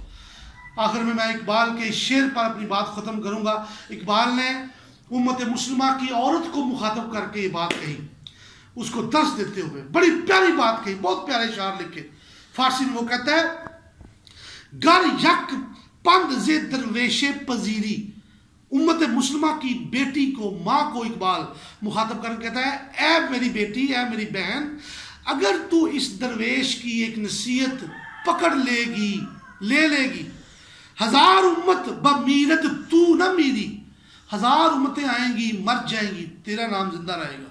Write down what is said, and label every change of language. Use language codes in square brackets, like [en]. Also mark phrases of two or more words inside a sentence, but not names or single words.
[ur] آخر میں اقبال کے شعر پر اپنی بات ختم کروں گا. اقبال نے امت مسلمہ کی عورت کو مخاطب کر کے یہ بات کہی، اس کو درس دیتے ہوئے بڑی پیاری بات کہی، بہت پیارے اشعار لکھے. فارسی میں وہ کہتا ہے [fa] گر یک پند ز درویش پذیری. [ur] امت مسلمہ کی بیٹی کو، ماں کو اقبال مخاطب کر کہتا ہے اے میری بیٹی، اے میری بہن، اگر تو اس درویش کی ایک نصیحت پکڑ لے گی، [fa] ہزار امت بمیرت تو نہ میری، [ur] ہزار امتیں آئیں گی مر جائیں گی، تیرا نام زندہ رہے گا.